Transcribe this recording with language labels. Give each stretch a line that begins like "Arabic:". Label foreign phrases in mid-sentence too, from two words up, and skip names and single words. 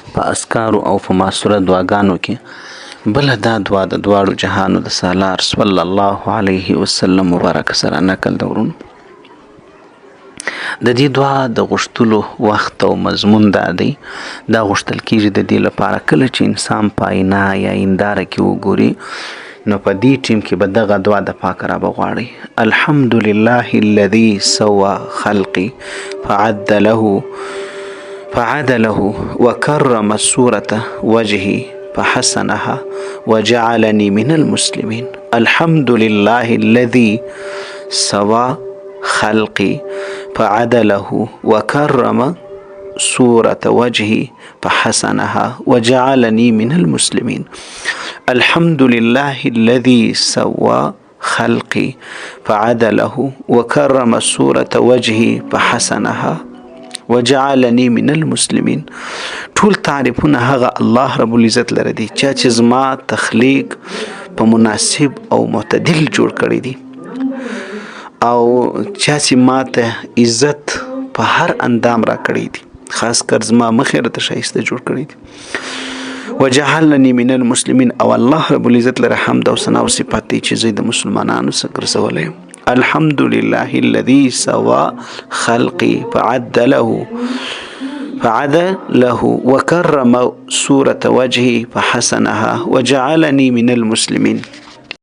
Pashto: په اذکارو او په معصوره دعاګانو کې بله دا دعا د دواړو جهانو د سالار
Arabic: صلی الله علیه وسلم
Pashto: مبارک سره نقل د ورونو. د دې دعا د غوښتلو وخت او مضمون دا دی، دا غوښتل کېږي د دې لپاره کله چې انسان په آینه یا هنداره کې وګوري نو په دې ټیم کې به دغه دعا د پاک رب غواړي.
Arabic: الحمد لله الذي سوى خلقي فعدله وكرم صورة وجهي فحسنها وجعلني من المسلمين. الحمد لله الذي سوى خلقي فعدله وكرم صورة وجهي فحسنها وجعلني من المسلمين. الحمد لله الذي سوى خلقي فعدله وكرم صورة وجهي فحسنها وجعلني من المسلمين.
Pashto: ټول تعریفونه هغه الله رب العزت لره دي چې زما تخلیق په مناسب او معتدل جوړ کړی دي او چې ماته عزت په هر اندام را کړی دي، خاص کر زما مخې راته ښایسته جوړ کړی دي.
Arabic: وجعلني من المسلمين
Pashto: او الله رب العزت لره حمد او ثنا او صفات دي چې زه د مسلمانانو څخه ګرځولی یم.
Arabic: الحمد لله الذي سوى خلقي فعدله وكرم صورة وجهي فحسنها وجعلني من المسلمين.